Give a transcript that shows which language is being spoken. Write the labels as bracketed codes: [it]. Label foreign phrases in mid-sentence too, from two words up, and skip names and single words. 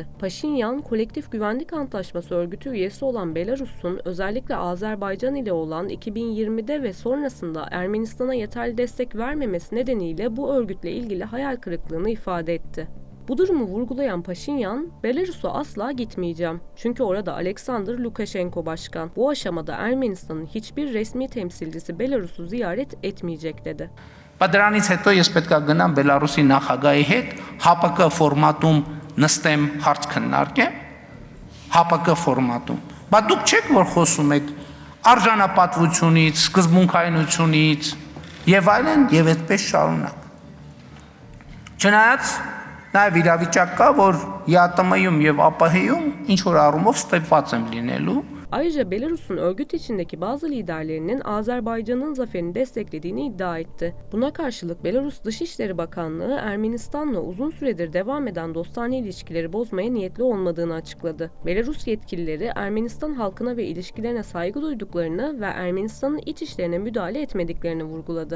[tr] Paşinyan, Kolektif Güvenlik Antlaşması örgütü üyesi olan Belarus'un özellikle Azerbaycan ile olan 2020'de ve sonrasında Ermenistan'a yeterli destek vermemesi nedeniyle bu örgütle ilgili hayal kırıklığını ifade etti. Bu durumu vurgulayan Paşinyan, Belarus'a asla gitmeyeceğim. Çünkü orada Alexander Lukashenko başkan. Bu aşamada Ermenistan'ın hiçbir resmi temsilcisi Belarus'u ziyaret etmeyecek dedi. [hy] Դրանից հետո ես պետք է գնամ Բելարուսի նախագահի հետ ՀԱՊԿ ֆորմատում նստեմ հարց քննարկեմ ՀԱՊԿ ֆորմատում։ Բա դուք չեք որ խոսում եք արժանապատվությունից, սկզբունքայնությունից եւ այլն եւ այդպես շարունակ։ Չնայած նաեւ իրավիճակ կա, որ ԵԱՏՄ-ում եւ ԱՊՀ-ում ինչ որ առումով ստեփված եմ լինելու։ [tr] Ayrıca Belarus'un örgüt içindeki bazı liderlerinin Azerbaycan'ın zaferini desteklediğini iddia etti. Buna karşılık Belarus Dışişleri Bakanlığı Ermenistan'la uzun süredir devam eden dostane ilişkileri bozmaya niyetli olmadığını açıkladı. Belarus yetkilileri Ermenistan halkına ve ilişkilerine saygı duyduklarını ve Ermenistan'ın iç işlerine müdahale etmediklerini vurguladı.